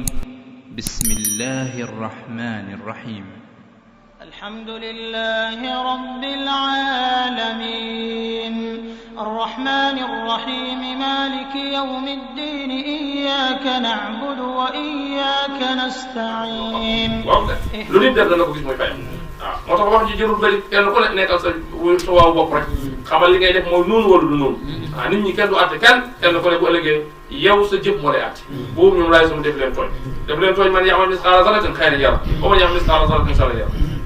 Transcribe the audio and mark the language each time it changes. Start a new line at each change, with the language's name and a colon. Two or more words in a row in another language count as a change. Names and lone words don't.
Arabic: بسم الله الرحمن الرحيم. الحمد لله رب العالمين الرحمن الرحيم مالك يوم الدين إياك نعبد وإياك نستعين.
Wolof: lu nit def dana ko gis mooy fayam waaw moo tax wax ji jërul bëri kenn ku ne nekkal sa waaw bopp rek xamal li ngay def mooy noonu wala du noonu waaw nit ñi kenn du àtte kenn ku ne bu ëllëgee yow sa jëf moo lay àtte boobu ñoom laay sama def leen tooñ
Arabic: من يعمل مثقال ذرة خيرا يره ومن يعمل مثقال ذرة شرا يره.